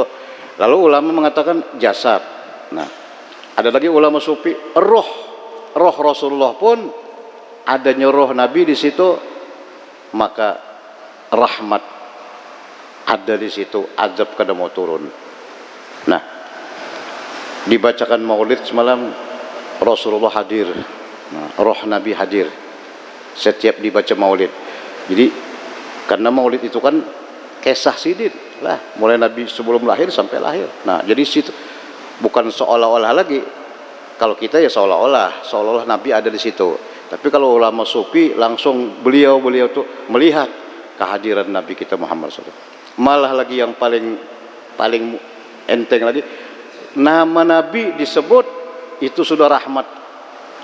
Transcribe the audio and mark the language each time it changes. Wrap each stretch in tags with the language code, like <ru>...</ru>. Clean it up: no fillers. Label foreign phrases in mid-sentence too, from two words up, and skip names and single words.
<id>Lalu ulama mengatakan jasad. Nah, ada lagi ulama sufi, roh Rasulullah pun adanya roh Nabi di situ, maka rahmat ada di situ, azab kada mau turun. Nah, dibacakan maulid semalam, Rasulullah hadir. Nah, roh Nabi hadir setiap dibaca maulid. Jadi karena maulid itu kan kisah sidin lah, mulai Nabi sebelum lahir sampai lahir. Nah, jadi situ bukan seolah-olah lagi. Kalau kita ya seolah-olah Nabi ada di situ. Tapi kalau ulama sufi langsung beliau tuh melihat kehadiran Nabi kita Muhammad SAW. Malah lagi yang paling enteng lagi, nama Nabi disebut itu sudah rahmat.</id>